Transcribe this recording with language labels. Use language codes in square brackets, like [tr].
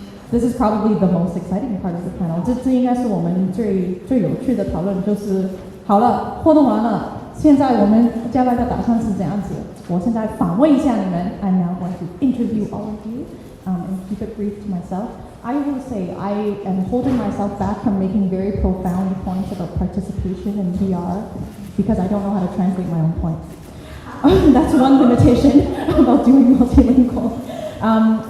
[en] This is probably the most exciting part of the panel. [zh] 这应该是我们最有趣的讨论，就是好了，活动完了，现在我们接下来的打算是这样子。我现在访问一下你们。 [en] I'm now going to interview all of you and keep it brief to myself. I will say I am holding myself back from making very profound points about participation in VR because I don't know how to translate my own points. That's one limitation about doing multilingual.